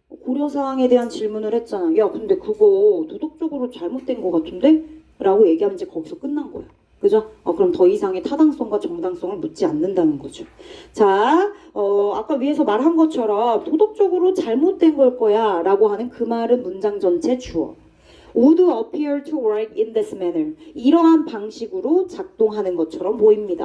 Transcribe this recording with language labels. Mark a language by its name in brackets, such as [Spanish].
[Korean] 고려사항에 대한 질문을 했잖아. 야, 근데 그거 도덕적으로 잘못된 것 같은데? 라고 얘기하면 이제 거기서 끝난 거야. 그죠? 그럼 더 이상의 타당성과 정당성을 묻지 않는다는 거죠. 자, 아까 위에서 말한 것처럼 도덕적으로 잘못된 걸 거야 라고 하는 그 말은 문장 전체 주어. [English] would appear to work in this manner. [Korean] 이러한 방식으로 작동하는 것처럼 보입니다.